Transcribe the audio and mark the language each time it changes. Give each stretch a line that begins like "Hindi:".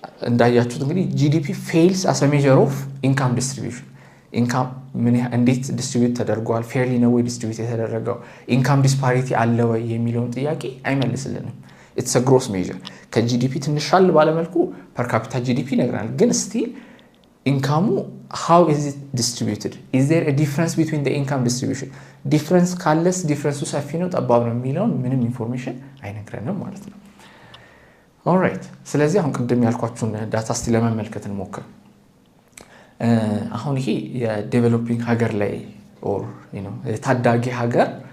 Amharic: እንዳያችሁት እንግዲህ ጂዲፒ ፌልስ አስ a measure of income distribution ኢንካም እንዴት ዲስትሪቢዩት ተደርጓል፣ ፌርሊ ነው ወይ ዲስትሪቢዩት የተደረገው፣ ኢንካም ዲስፓሪቲ አለ ወይ የሚለውን ጥያቄ አይመልስልንም። ኢትስ a gross measure ከጂዲፒ ትንሽ ሻል ባለመልኩ ፐር ካፒታ ጂዲፒ ይነግራል። ግን ስቲል ኢንካሙ
English: how is it distributed? Is there a difference between the income distribution?
Amharic: ዲፍረንስ ካለስ ዲፍረንሱ ሰፊ ነው ጠባብ ነው የሚለውን ምንም ኢንፎርሜሽን አይነግረንም ማለት ነው። ኦልራይት ስለዚህ አሁን ቅድም ያልኳችሁን ዳታ እስቲ ለመመልከት እንሞክር። አሁን ይሄ የዴቨሎፒንግ ሀገር ላይ ኦር ዩ ኖ ታዳጊ ሀገር